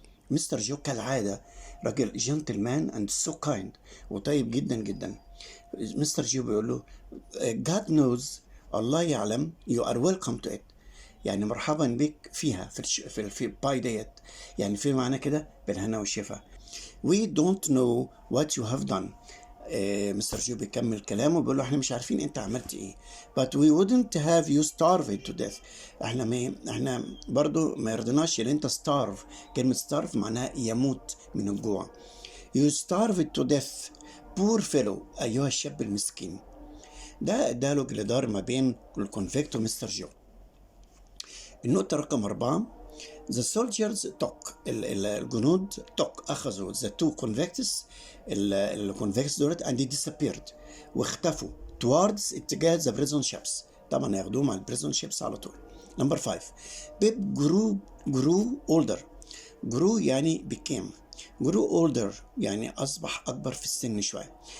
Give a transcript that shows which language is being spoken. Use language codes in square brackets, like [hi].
[ar] مستر جو كالعادة راجل جنتلمان [en] and so kind، [ar] وطيب جدا جدا. مستر جو بيقول له [en] God knows، [ar] الله يعلم، [en] you are welcome to it، [ar] يعني مرحبا بك فيها في الباي ديت، يعني في معنى كده بالهنا والشفا. [en] We don't know what you have done. [ar] مستر جو بيكمل كلامه بيقول له احنا مش عارفين انت عملت ايه. [en] But we wouldn't have you starved to death. [ar] احنا برضو ما يرضناش ان انت starve. كلمة starve معناها يموت من الجوع. [en] You starved to death poor fellow، [ar] ايها الشاب المسكين. ده ديالوج اللي دار ما بين الكونفكت ومستر جو. النقطة رقم 4، [en] The soldiers took، [ar] الجنود [en] took [ar] أخذوا [en] the two convicts، الconvicts [ar] دولت [en] and they disappeared، [ar] واختفوا [en] towards [ar] اتجاه [en] the prison ships، [ar] طبعا هياخدوهم على [en] prison ships [ar] على طول. [en] Number 5، Pip grew older. [ar] grew يعني became، [en] grew older [ar] يعني أصبح أكبر في السن شوية.